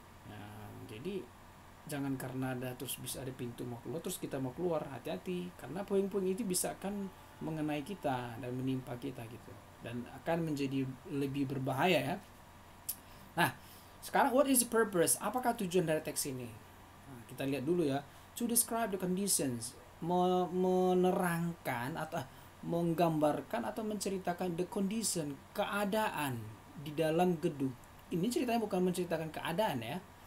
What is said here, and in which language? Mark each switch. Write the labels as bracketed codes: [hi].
[id] Nah, jadi jangan karena ada terus bisa ada pintu mau keluar terus kita mau keluar, hati-hati karena puing-puing itu bisa akan mengenai kita dan menimpa kita gitu dan akan menjadi lebih berbahaya ya. Nah, sekarang [en] what is the purpose? [id] Apakah tujuan dari teks ini? Nah, kita lihat dulu ya. [en] To describe the conditions, [id] menerangkan atau menggambarkan atau menceritakan the condition, keadaan di dalam gedung. Ini ceritanya bukan menceritakan keadaan ya.